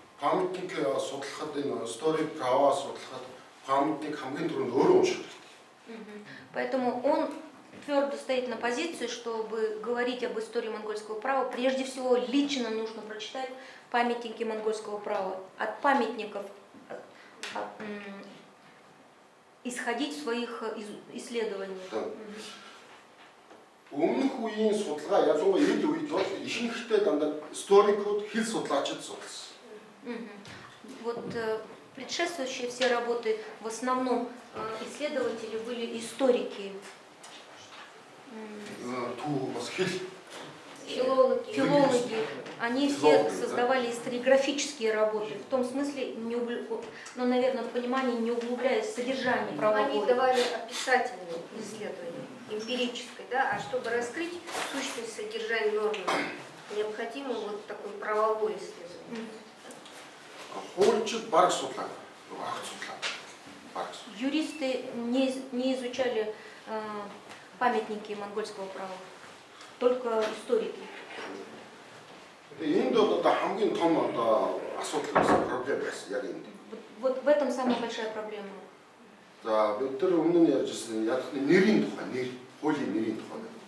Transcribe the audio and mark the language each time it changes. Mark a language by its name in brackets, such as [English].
[Mongolian] Памятник судлахад энэ [Russian] историк права [Mongolian] судлахад памятник хамгийн түрүүнд өөрөө унших. [Russian] Поэтому он твердо стоит на позиции, чтобы говорить об истории монгольского права, прежде всего лично нужно прочитать памятники монгольского права. От памятников исходить в своих исследованиях. Да. [Mongolian] Өмнөх үеийн судалгаа ялангуяа ил үед бол ихэнхдээ дандаа историкууд хэл судлаачид судалсан. Мгм. [Russian] Вот предшествующие все работы, в основном исследователи были историки, [Mongolian] Түүх бас хэл Филологи. [Russian] филологи. Они все Филологи, да. создавали историографические работы, в том смысле, ну, наверное, в понимании не углубляясь в содержание Они правовое. давали описательные исследования, эмпирическое, да, а чтобы раскрыть сущность содержания нормы, необходимо вот такое правовое исследование. [Mongolian] хуульчид бараг судлаа. Огт судлаа. Бараг судлаа. [Russian] Юристы не изучали памятники монгольского права, только историки. [Mongolian] Энд бол одоо хамгийн том одоо асуудал байсан, проблем байсан яг энд. [Russian] Вот в этом самая большая проблема. [Mongolian] За бид нар өмнө нь ярьжсэн яг нэрийн тухай, нэр, хуулийн нэрийн тухай.